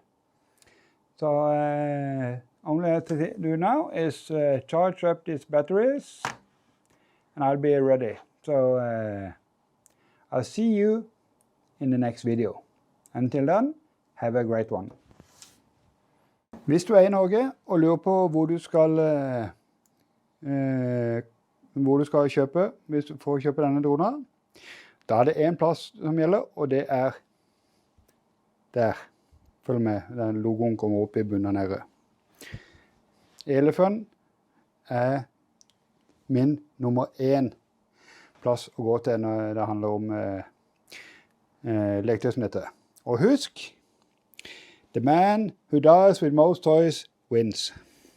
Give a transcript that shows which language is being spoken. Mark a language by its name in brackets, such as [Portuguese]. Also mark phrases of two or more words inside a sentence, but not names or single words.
[English] So only I have to do now is charge up these batteries and I'll be ready. So I'll see you in the next video. Until then, have a great one. [Norwegian] Hvis du i Norge og lurer på hvor du skal kjøpe for å kjøpe denne dronen, da det en plass som gjelder, og det der. Følg med, den logoen kommer opp i bunnen nede. Elefun min nummer 1 plass å gå til når det handler om leketøy som dette. Og husk, [English] the man who dies with most toys wins.